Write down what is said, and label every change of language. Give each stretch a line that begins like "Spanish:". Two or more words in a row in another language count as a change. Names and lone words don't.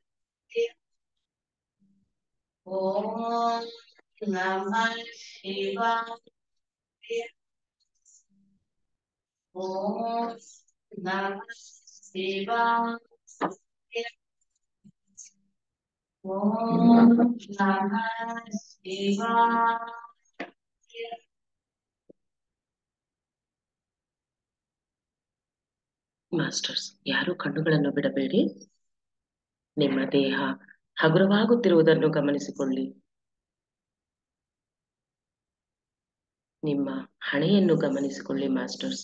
Sanskrit: ಓಂ ನಮಃ ಶಿವಾಯ. ಓಂ ನಮಃ ಶಿವಾಯ. ಓಂ ನಮಃ ಶಿವಾಯ.
Kannada: ಮಾಸ್ಟರ್ಸ್, ಯಾರು ಕಣ್ಣುಗಳನ್ನು ಬಿಡಬೇಡಿ. ನಿಮ್ಮ ದೇಹ ಹಗುರವಾಗುತ್ತಿರುವುದನ್ನು ಗಮನಿಸಿಕೊಳ್ಳಿ. ನಿಮ್ಮ ಹಣೆಯನ್ನು ಗಮನಿಸಿಕೊಳ್ಳಿ ಮಾಸ್ಟರ್ಸ್.